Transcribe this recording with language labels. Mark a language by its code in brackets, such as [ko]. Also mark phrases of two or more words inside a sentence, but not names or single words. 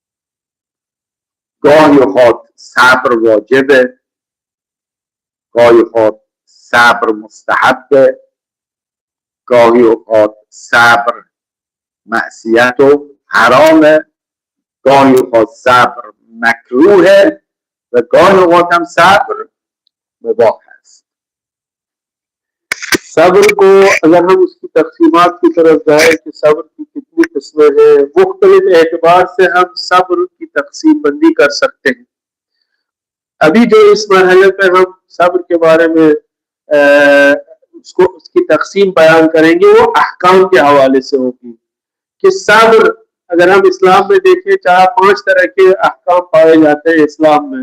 [fa] گاهی اوقات صبر واجبه، گاهی اوقات صبر مستحبه، گاهی اوقات صبر معصیت و حرامه، گاهی اوقات صبر مکروهه و گاهی اوقات هم صبر مباح است. [ur] صبر کو اگر ہم اس کی تقسیمات کی طرف جائے کہ صبر کی کتنی قسمیں ہیں، مختلف اعتبار سے ہم صبر کی تقسیم بندی کر سکتے ہیں. ابھی جو اس مرحلے پہ ہم صبر کے بارے میں اس کی تقسیم بیان کریں گے وہ احکام کے حوالے سے ہوگی کہ صبر اگر ہم اسلام میں دیکھیں 4-5 طرح کے احکام پائے جاتے ہیں اسلام میں.